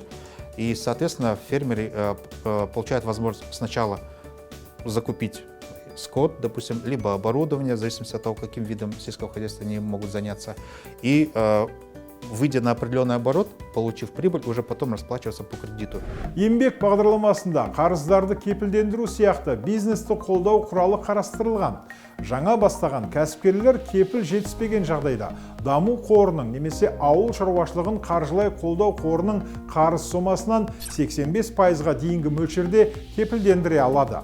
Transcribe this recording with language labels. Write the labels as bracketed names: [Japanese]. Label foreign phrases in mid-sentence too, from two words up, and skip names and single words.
[Russian] И, соответственно, фермеры получают возможность сначала закупить скот, допустим, либо оборудование, в зависимости от того, каким видом сельского хозяйства они могут заняться. И выйдя на определенный оборот, получив прибыль, уже потом расплачиваться по кредиту. [Kazakh] Еңбек бағдарламасында қарыздарды кепілдендіру сияқты бизнесті қолдау құралы қарастырылған. Жаңа бастаған кәсіпкерлер кепіл жетіспеген жағдайда даму қорының немесе ауыл шаруашылығын қаржылай қолдау қорының қарыз сомасынан 85%-ға дейінгі мөлшерде кепілдендіре алады.